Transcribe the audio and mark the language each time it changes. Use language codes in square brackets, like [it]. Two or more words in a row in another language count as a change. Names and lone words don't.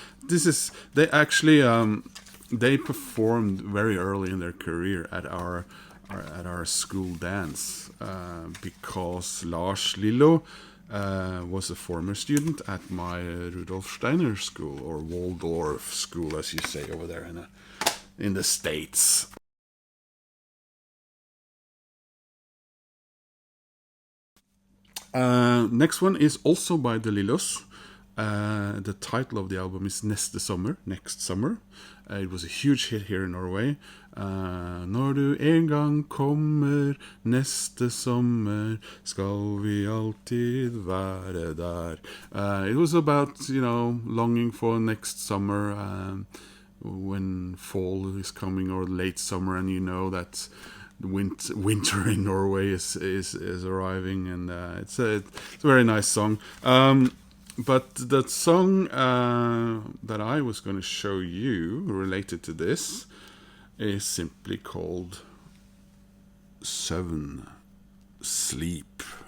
[en] They actually they performed very early in their career at our school dance because Lars Lillo was a former student at my Rudolf Steiner school, or Waldorf school, as you say over there in the States. Next one is also by the Lillos. The title of the album is Neste Sommer, Next Summer. It was a huge hit here in Norway. [no] Når du en gang kommer neste sommer, skal vi alltid være der. [en] It was about, longing for next summer, when fall is coming, or late summer, and you know that winter in Norway is arriving, and it's a very nice song. But the song that I was going to show you related to this is simply called Søvn, Sleep.